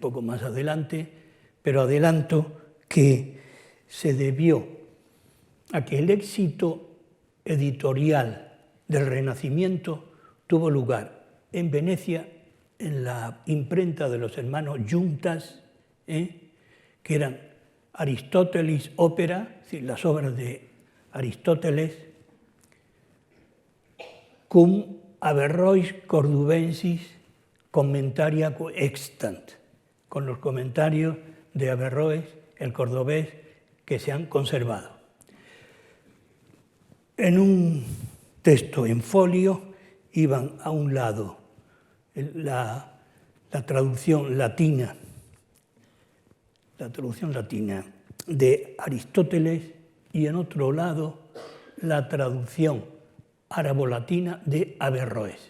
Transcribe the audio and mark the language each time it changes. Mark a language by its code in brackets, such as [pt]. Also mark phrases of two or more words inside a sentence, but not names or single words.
[es] poco más adelante, pero adelanto que se debió a que el éxito editorial del Renacimiento tuvo lugar en Venecia, en la imprenta de los hermanos Juntas, que eran Aristotelis Opera, es decir, las obras de Aristóteles, [la] cum Averrois Cordubensis commentaria extant, [es] con los comentarios de Averroes, el cordobés, que se han conservado. En un texto en folio iban a un lado la traducción latina de Aristóteles y en otro lado la traducción árabo-latina de Averroes.